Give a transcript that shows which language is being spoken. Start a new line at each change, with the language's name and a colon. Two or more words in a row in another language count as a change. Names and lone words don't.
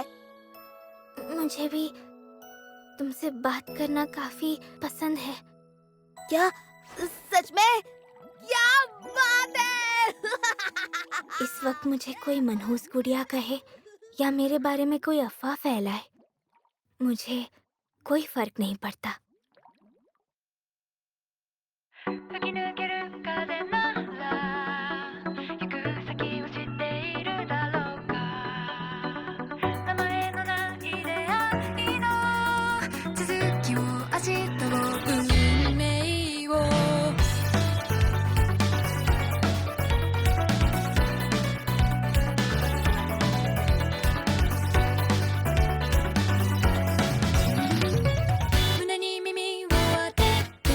Hindi: मुझे भी तुमसे बात करना काफी पसंद है। क्या? सच में? क्या बात है! इस वक्त मुझे कोई मनहूस गुड़िया कहे या मेरे बारे में कोई अफवाह फैलाए, मुझे कोई फर्क नहीं पड़ता।
Japanese: 吹き抜ける風なら行く先を知っているだろうか名前のない出会いの続きを明日を運命を胸に耳を当てて